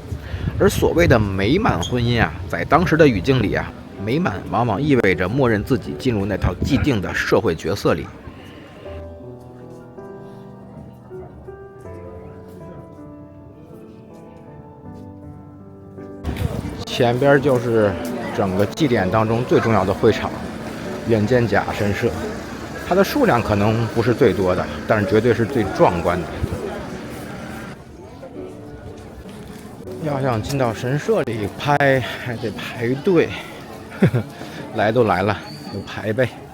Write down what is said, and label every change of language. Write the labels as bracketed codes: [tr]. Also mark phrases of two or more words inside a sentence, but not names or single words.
[zh] 而所謂的美滿婚姻啊，在當時的語境裡啊，美滿往往意味着默認自己進入那套既定的社會角色裡。前邊就是整個祭典當中最重要的會場——遠見岬神社。它的數量可能不是最多的，但是絕對是最壯觀的。要想進到神社裡拍，還得排隊。來都來了，就排唄。